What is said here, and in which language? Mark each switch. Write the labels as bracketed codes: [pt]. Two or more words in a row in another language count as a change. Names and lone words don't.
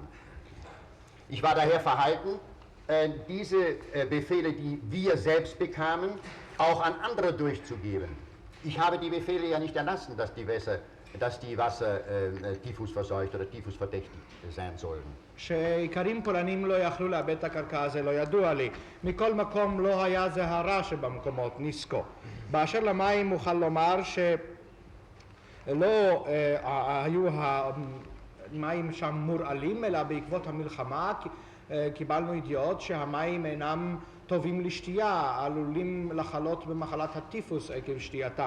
[de] Ich war daher verhalten, diese Befehle, die wir selbst bekamen, auch an andere durchzugeben. Ich habe die Befehle ja nicht erlassen, dass die Wasser Typhus verseucht oder Typhus verdächtig sein sollen. [he] שאיכרים פולנים לא יכלו לאבד את הקרקע הזה לא ידוע לי. מכל מקום לא היה זה הרע שבמקומות ניסקו. באשר למים אוכל לומר שלא היו המים שם מורעלים, אלא בעקבות המלחמה קיבלנו ידיעות שהמים אינם טובים לשתייה, עלולים לחלות במחלת הטיפוס עקב שתייתם.